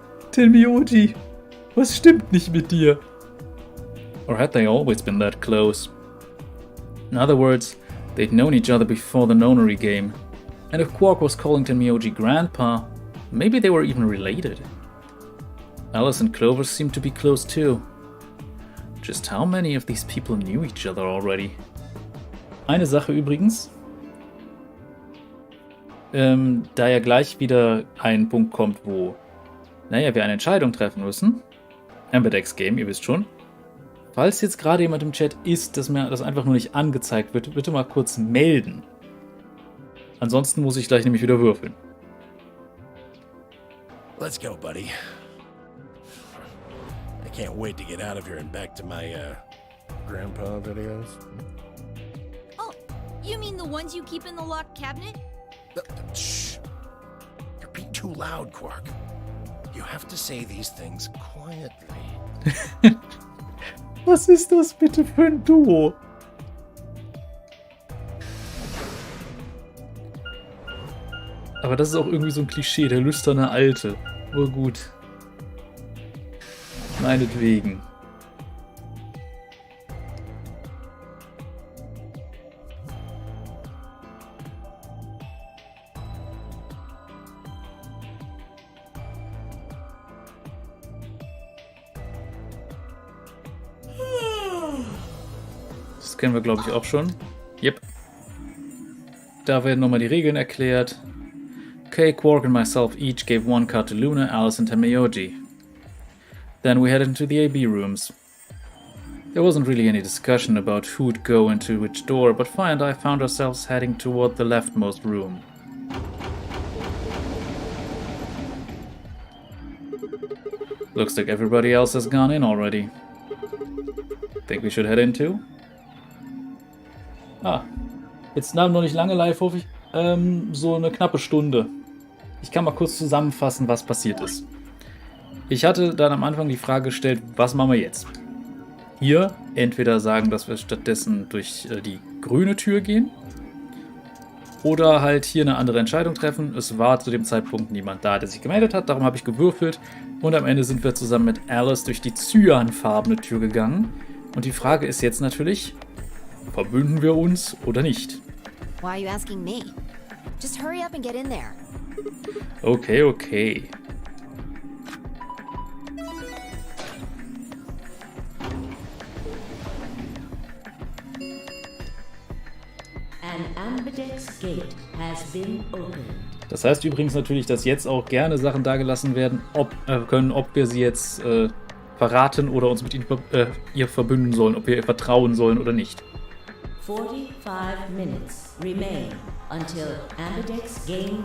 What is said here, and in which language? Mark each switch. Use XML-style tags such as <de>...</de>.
<de>Tenmyoji, was stimmt nicht mit dir?</de> <en>Or had they always been that close? In other words, they'd known each other before the nonary game. And if Quark was calling Tenmyoji Grandpa, maybe they were even related. Alice and Clover seemed to be close too. Just how many of these people knew each other already?</en> <de>Eine Sache übrigens. Da ja gleich wieder ein Punkt kommt, wo, naja, wir eine Entscheidung treffen müssen. Amberdex Game, ihr wisst schon. Falls jetzt gerade jemand im Chat ist, dass mir das einfach nur nicht angezeigt wird, bitte mal kurz melden. Ansonsten muss ich gleich nämlich wieder würfeln.</de> <en>Let's go, buddy. I can't wait to get out of here and back to my, grandpa videos. Oh, you mean the ones you keep in the locked cabinet? Shh. You're being too loud, Quark. You have to say these things quietly.</en> <de>Was ist das bitte für ein Duo? Aber das ist auch irgendwie so ein Klischee, der lüsterne Alte. Aber gut. Meinetwegen. Das kennen wir, glaube ich, auch schon. Yep. Da werden nochmal die Regeln erklärt.</de> <en>Okay, Quark and myself each gave one card to Luna, Alice and Tenmyoji. Then we headed into the AB rooms. There wasn't really any discussion about who'd go into which door, but Fire and I found ourselves heading toward the leftmost room. Looks like everybody else has gone in already. Think we should head in too?</en> <de>Jetzt noch nicht lange live, hoffe ich. So eine knappe Stunde. Ich kann mal kurz zusammenfassen, was passiert ist. Ich hatte dann am Anfang die Frage gestellt, was machen wir jetzt? Hier entweder sagen, dass wir stattdessen durch die grüne Tür gehen oder halt hier eine andere Entscheidung treffen. Es war zu dem Zeitpunkt niemand da, der sich gemeldet hat, darum habe ich gewürfelt und am Ende sind wir zusammen mit Alice durch die cyanfarbene Tür gegangen. Und die Frage ist jetzt natürlich, verbünden wir uns oder nicht?</de> <en>Why are you asking me? Just hurry up and get in there. Okay, okay. An ambidex gate has been opened.</en> <de>Das heißt übrigens natürlich, dass jetzt auch gerne Sachen dagelassen werden können, ob wir sie jetzt verraten oder uns mit ihr verbünden sollen, ob wir ihr vertrauen sollen oder nicht.</de> <en>45 minutes remain until ambidex game.</en>